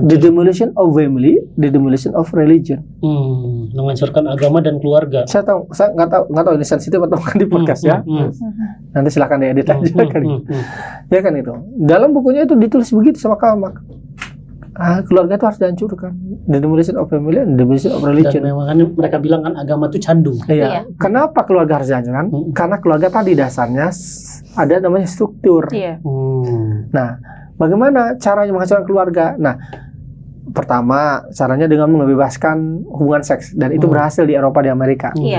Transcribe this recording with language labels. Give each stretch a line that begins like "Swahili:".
English: The demolition of family, the demolition of religion.
Indonesian: Menghancurkan agama dan keluarga. Saya nggak tahu ini sensitif atau bukan di podcast ya. Nanti silakan diedit aja kali. Ya kan itu. Dalam bukunya itu ditulis begitu sama Karl Marx. Keluarga itu harus dihancurkan.
English: The demolition of family and the demolition of religion.
Indonesian: Dan memang mereka bilang kan agama itu candu. Iya. Kenapa keluarga harus dihancurkan? Karena keluarga tadi dasarnya ada namanya struktur. Iya. Nah, bagaimana caranya menghancurkan keluarga? Nah, pertama caranya dengan membebaskan hubungan seks, dan itu berhasil di Eropa, di Amerika.